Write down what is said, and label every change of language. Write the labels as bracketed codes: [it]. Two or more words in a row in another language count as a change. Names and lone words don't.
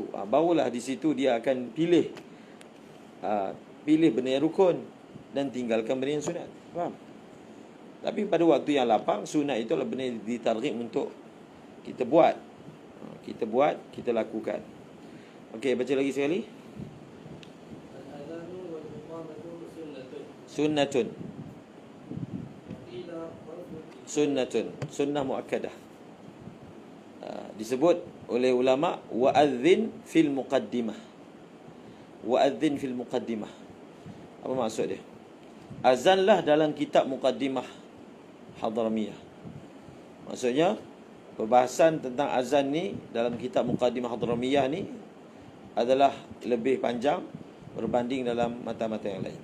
[ms] Barulah di situ dia akan pilih benda yang rukun dan tinggalkan benda yang sunat. Faham? Tapi pada waktu yang lapang, sunat itu adalah benda yang ditarghib untuk kita buat. Kita buat, kita lakukan. Okey, baca lagi sekali. Sunnatun. [ar] سنةٌ، سنةٌ مؤكدة. Disebut oleh ulama وأذان في المقدمة. وأذان في المقدمة. [ms] Apa maksud dia? Azanlah dalam kitab muqaddimah Hadramiyah. Maksudnya perbahasan tentang azan ni dalam kitab muqaddimah Hadramiyah ni adalah lebih panjang berbanding dalam mata-mata yang lain.